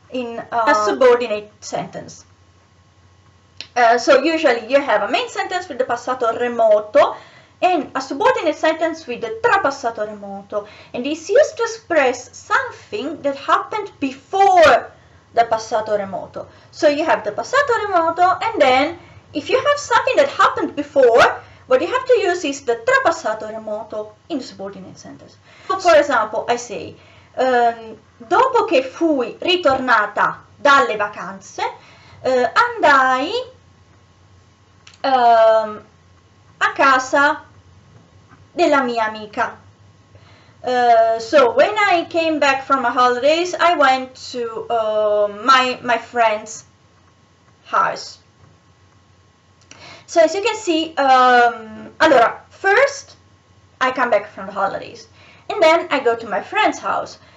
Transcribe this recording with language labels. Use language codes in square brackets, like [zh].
[en] in a subordinate sentence. So usually you have a main sentence with the passato remoto and a subordinate sentence with the trapassato remoto, and it's used to express something that happened before the passato remoto. So you have the passato remoto, and then if you have something that happened before, what you have to use is the trapassato remoto in the subordinate sentence. So for example, I say, [it] dopo che fui ritornata dalle vacanze, andai a casa della mia amica. [en] So when I came back from my holidays, I went to my friend's house. So as you can see, allora, first I come back from the holidays, and then I go to my friend's house.